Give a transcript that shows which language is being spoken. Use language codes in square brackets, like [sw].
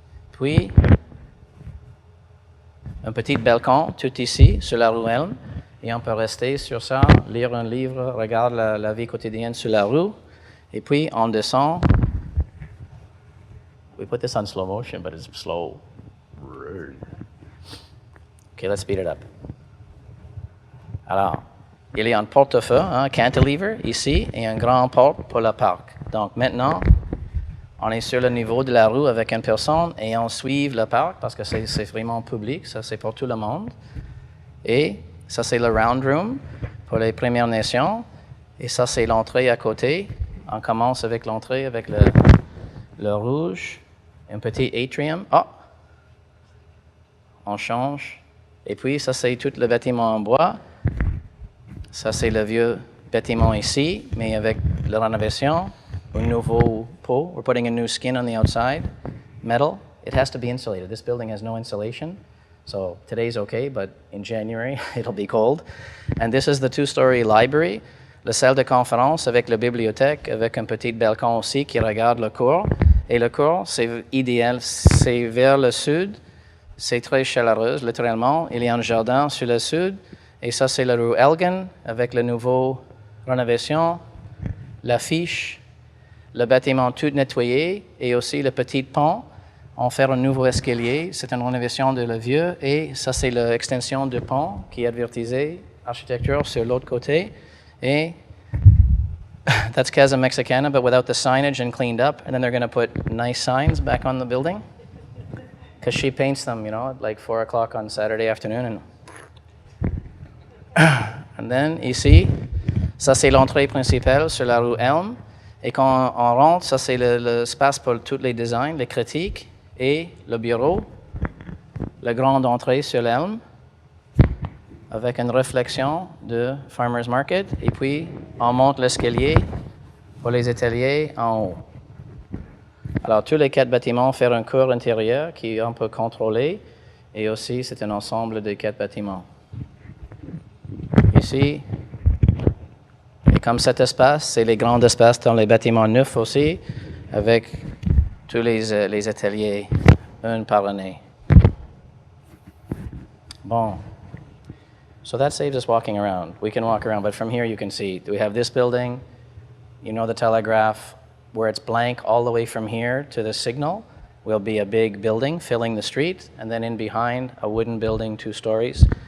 [fr] Puis, un petit balcon tout ici, sur la rue Elm. Et on peut rester sur ça, lire un livre, regarder la vie quotidienne sur la rue. Et puis, on descend. [en] We put this on slow motion, but it's slow. Okay, let's speed it up. [fr] Alors, il y a un porte-feu, un cantilever ici, et un grand porte pour le parc. Donc maintenant, on est sur le niveau de la rue avec une personne et on suit le parc parce que c'est vraiment public, ça c'est pour tout le monde. Et ça c'est le round room pour les Premières Nations. Et ça c'est l'entrée à côté. On commence avec l'entrée avec le rouge, un petit atrium. Oh! On change. Et puis ça c'est tout le bâtiment en bois. Ça, c'est le vieux bâtiment ici, mais avec la rénovation, un nouveau pot. [en] We're putting a new skin on the outside, metal. It has to be insulated. This building has no insulation. So today's okay, but in January, it'll be cold. And this is the 2-story library, [fr] la salle de conférence avec la bibliothèque, avec un petit balcon aussi qui regarde le cours. Et le cours, c'est idéal, c'est vers le sud. C'est très chaleureux, littéralement. Il y a un jardin sur le sud. Et ça, c'est la rue Elgin, avec la nouvelle rénovation, l'affiche, le bâtiment tout nettoyé, et aussi le petit pont. On fait un nouveau escalier. C'est une rénovation de le vieux. Et ça, c'est l'extension du pont qui est advertisé, architecture sur l'autre côté. [en] Et that's Casa Mexicana, but without the signage and cleaned up. And then they're going to put nice signs back on the building. Because she paints them, at like 4 o'clock on Saturday afternoon. And [fr] And then, ici, ça c'est l'entrée principale sur la rue Elm. Et quand on rentre, ça c'est l'espace pour tous les designs, les critiques et le bureau. La grande entrée sur l'Elm avec une réflexion de Farmers Market. Et puis, on monte l'escalier pour les ateliers en haut. Alors, tous les 4 bâtiments font un cours intérieur qui on peut contrôler. Et aussi, c'est un ensemble de 4 bâtiments. Ici, et comme cet espace, c'est les grands espaces dans les bâtiments neufs aussi, avec tous les ateliers, un par année. Bon. [en] So that saves us walking around. We can walk around, but from here you can see, we have this building, you know the telegraph, where it's blank all the way from here to the signal will be a big building filling the street, and then in behind, a wooden building, 2 stories.